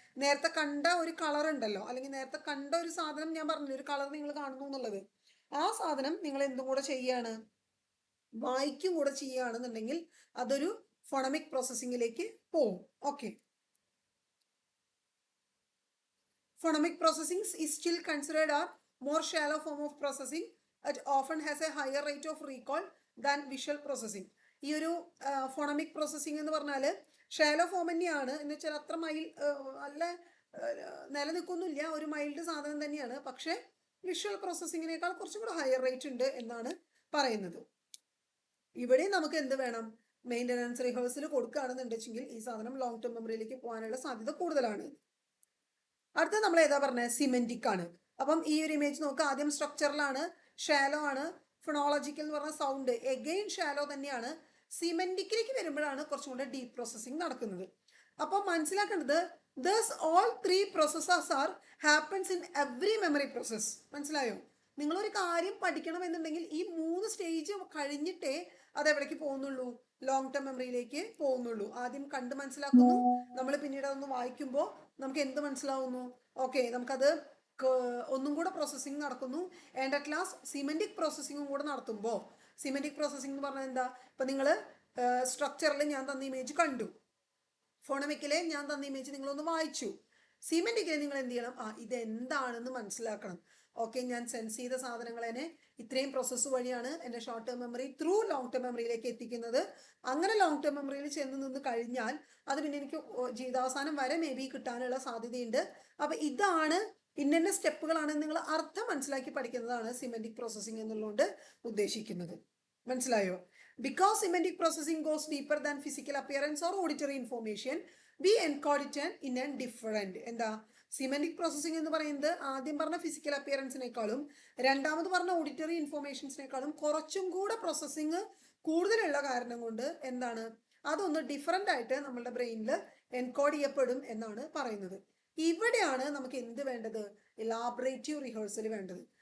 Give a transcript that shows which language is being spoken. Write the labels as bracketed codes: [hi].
[ml] നേരത്തെ കണ്ട ഒരു കളർ ഉണ്ടല്ലോ, അല്ലെങ്കിൽ നേരത്തെ കണ്ട ഒരു സാധനം ഞാൻ പറഞ്ഞു, ഒരു കളർ നിങ്ങൾ കാണുന്നു എന്നുള്ളത്, ആ സാധനം നിങ്ങൾ എന്തും കൂടെ ചെയ്യാണ്, വായിക്കും കൂടെ ചെയ്യുകയാണെന്നുണ്ടെങ്കിൽ അതൊരു ഫോണമിക് പ്രോസസ്സിങ്ങിലേക്ക് പോവും. Okay. [en] Phonemic processing is still considered a more shallow form of processing. It often has a higher rate of recall than visual processing. [ml] ഈ ഒരു ഫോണമിക് പ്രോസസ്സിംഗ് എന്ന് പറഞ്ഞാൽ ഷാലോ ഫോം തന്നെയാണ്. എന്ന് വെച്ചാൽ അത്ര നല്ല നിലനിൽക്കൊന്നുമില്ല, ഒരു മൈൽഡ് സാധനം തന്നെയാണ്. പക്ഷേ വിഷ്വൽ പ്രോസസ്സിങ്ങിനേക്കാൾ കുറച്ചും കൂടെ ഹയർ റേറ്റ് ഉണ്ട് എന്നാണ് പറയുന്നത്. ഇവിടെ നമുക്ക് എന്ത് വേണം? മെയിൻ്റനൻസ് റിഹേഴ്സൽ കൊടുക്കുകയാണെന്നുണ്ടെങ്കിൽ ഈ സാധനം ലോങ് ടേം മെമ്മറിയിലേക്ക് പോകാനുള്ള സാധ്യത കൂടുതലാണ്. അടുത്ത നമ്മൾ ഏതാ പറഞ്ഞത്? സിമെന്റിക് ആണ്. അപ്പം ഈ ഒരു ഇമേജ് നോക്കുക. ആദ്യം സ്ട്രക്ചറലാണ്, ഷാലോ ആണ്. ഫൊണോളജിക്കൽ എന്ന് പറഞ്ഞ സൗണ്ട് എഗെയിൻ ഷാലോ തന്നെയാണ്. സിമെന്റിക്കിലേക്ക് വരുമ്പോഴാണ് കുറച്ചും കൂടെ ഡീപ് പ്രോസസ്സിംഗ് നടക്കുന്നത്. അപ്പോൾ മനസ്സിലാക്കേണ്ടത് [en] thus all three processes are happens in every memory process. [ml] മനസ്സിലായോ? നിങ്ങളൊരു കാര്യം പഠിക്കണം എന്നുണ്ടെങ്കിൽ ഈ 3 സ്റ്റേജ് കഴിഞ്ഞിട്ടേ അത് എവിടേക്ക് പോകുന്നുള്ളൂ, ലോങ് ടേം മെമ്മറിയിലേക്ക് പോകുന്നുള്ളൂ. ആദ്യം കണ്ട് മനസ്സിലാക്കുന്നു, നമ്മൾ പിന്നീട് അതൊന്ന് വായിക്കുമ്പോൾ നമുക്ക് എന്ത് മനസ്സിലാവുന്നു, ഓക്കെ, നമുക്കത് ഒന്നും കൂടെ പ്രോസസ്സിംഗ് നടക്കുന്നു. [en] and at last [ml] സിമെന്റിക് പ്രോസസ്സിംഗും കൂടെ നടത്തുമ്പോൾ, സിമെന്റിക് പ്രോസസ്സിംഗ് എന്ന് പറഞ്ഞാൽ എന്താ, ഇപ്പൊ നിങ്ങൾ സ്ട്രക്ചറിൽ ഞാൻ തന്ന ഇമേജ് കണ്ടു, ഫോണമിക്കിലെ ഞാൻ തന്ന ഇമേജ് നിങ്ങളൊന്ന് വായിച്ചു, സിമെന്റിക്കിലെ നിങ്ങൾ എന്ത് ചെയ്യണം, ഇതെന്താണെന്ന് മനസ്സിലാക്കണം. ഓക്കെ, ഞാൻ സെൻസ് ചെയ്ത സാധനങ്ങളെ ഇത്രയും പ്രോസസ്സ് വഴിയാണ് എൻ്റെ short term memory through long term മെമ്മറിയിലേക്ക് എത്തിക്കുന്നത്. അങ്ങനെ ലോങ് ടേം മെമ്മറിയിൽ ചെന്ന് നിന്ന് കഴിഞ്ഞാൽ അത് പിന്നെ എനിക്ക് ജീവിതാവസാനം വരെ [en] maybe [ml] കിട്ടാനുള്ള സാധ്യതയുണ്ട്. അപ്പൊ ഇതാണ് ഇന്ന സ്റ്റെപ്പുകളാണ് നിങ്ങൾ അർത്ഥം മനസ്സിലാക്കി പഠിക്കുന്നതാണ് സിമെന്റിക് പ്രോസസ്സിംഗ് എന്നുള്ളതുകൊണ്ട് ഉദ്ദേശിക്കുന്നത്. മനസ്സിലായോ? [en] Because semantic processing goes deeper than physical appearance or auditory information, we encode it in a different. [ml] എന്താ സിമെന്റിക് പ്രോസസ്സിംഗ് എന്ന് പറയുന്നത് ആദ്യം പറഞ്ഞ ഫിസിക്കൽ അപ്പിയറൻസിനേക്കാളും രണ്ടാമത് പറഞ്ഞ ഓഡിറ്ററി ഇൻഫോർമേഷൻസിനേക്കാളും കുറച്ചും കൂടെ പ്രോസസ്സിംഗ് കൂടുതലുള്ള കാരണം കൊണ്ട് എന്താണ്, അതൊന്ന് ഡിഫറെൻ്റ് ആയിട്ട് നമ്മളുടെ ബ്രെയിനിൽ എൻകോഡ് ചെയ്യപ്പെടും എന്നാണ് പറയുന്നത്. ഇവിടെയാണ് നമുക്ക് എന്ത് വേണ്ടത്, ഇലാബറേറ്റീവ് റിഹേഴ്സൽ വേണ്ടത്.